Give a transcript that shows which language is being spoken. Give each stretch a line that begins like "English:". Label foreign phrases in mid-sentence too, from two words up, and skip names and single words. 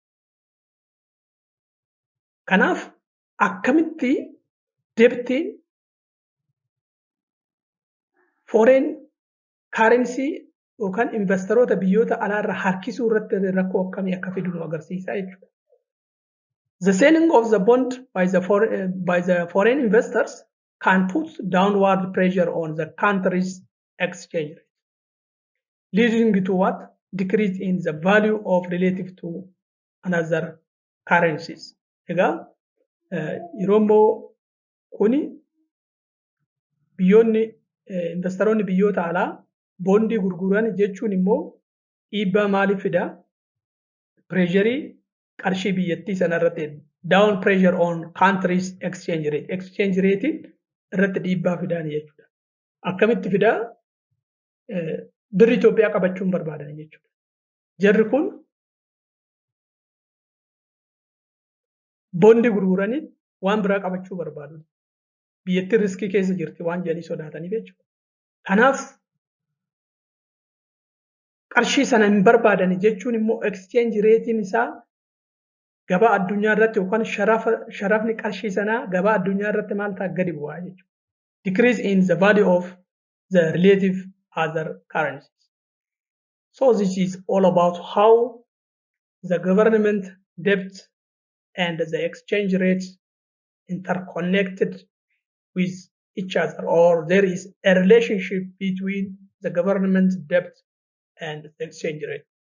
Oromo: Kanaaf akkamitti deebtiin
English: foreign currency
Oromo: yookaan investoroota biyyoota alaarraa harkisuu irratti rakkoo akkamii akka fidu nu agarsiisa jechuudha.
English: The selling of the bond by the foreign investors can put downward pressure on the country's exchange rate, leading to what? Decrease in the value of relative to another currencies.
Oromo: Egaa yeroo immoo kuni biyyoonni investoroonni biyyoota alaa boondii gurguran jechuun immoo dhiibbaa maaliif fida? Pressurii qarshii biyyattii sana irratti
English: down pressure on countries exchange rate. Exchange rate
Oromo: irratti dhiibbaa fidan jechuudha. Akkamitti fida? Birri Itoophiyaa qabachuun barbaadan jechuudha. Jarri kun boondii gurguranii waan biraa qabachuu barbaadu. Biyyattii riskii keessa jirti waan jedhanii sodaataniif jechuudha. Kanaaf qarshii sana hin barbaadan jechuun immoo
English: exchange ratein
Oromo: isaa gabaa addunyaa irratti yookaan sharafni qarshii sanaa gabaa addunyaa irratti maal ta'a gadi bu'aa jechuudha.
English: Decrease in the value of the relative other currencies. So this is all about how the government debt and the exchange rates interconnected with each other, or there is a relationship between the government debt and the exchange rate.